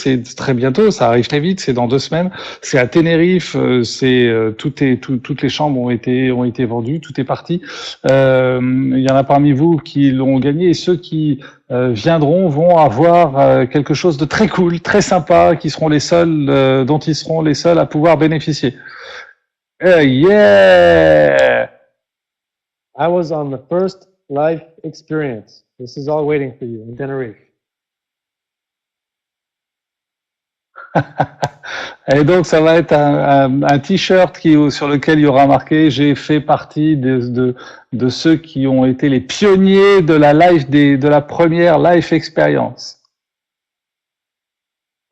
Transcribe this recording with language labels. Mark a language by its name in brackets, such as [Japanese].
[French] C'est très bientôt, ça arrive très vite, c'est dans 2 semaines. C'est à Tenerife, toutes les chambres ont été vendues, tout est parti. Il y en a parmi vous qui l'ont gagné et ceux qui viendront vont avoir quelque chose de très cool, très sympa, qui seront les seuls dont ils seront les seuls à pouvoir bénéficier. Yeah! [English] I was on the first life experience. This is all waiting for you in Tenerife. [French] Et donc, ça va être un t-shirt sur lequel il y aura marqué « J'ai fait partie de ceux qui ont été les pionniers de la première life experience. »